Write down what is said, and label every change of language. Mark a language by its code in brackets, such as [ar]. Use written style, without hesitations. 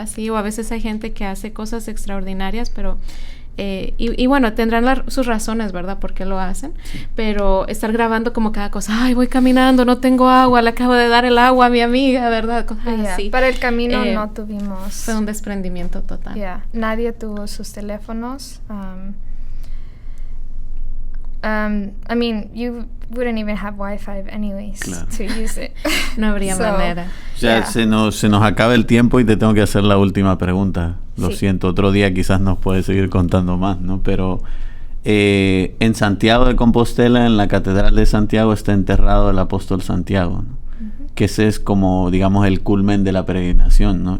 [es] Así, o a veces hay gente que hace cosas extraordinarias, pero... y bueno, tendrán sus razones, ¿verdad? Por qué lo hacen. Sí. Pero estar grabando como cada cosa, ay, voy caminando, no tengo agua, le acabo de dar el agua a mi amiga, ¿verdad? Sí. Para el camino no tuvimos... Fue un desprendimiento total. Nadie tuvo sus teléfonos. [en] I mean, you wouldn't even have Wi-Fi anyways to use it. [es] No habría manera. O sea, se nos acaba el tiempo y te tengo que hacer la última pregunta. Lo siento, otro día quizás nos puedes seguir contando más, ¿no? Pero en Santiago de Compostela, en la Catedral de Santiago, está enterrado el apóstol Santiago, ¿no? Que ese es como, digamos, el culmen de la peregrinación, ¿no?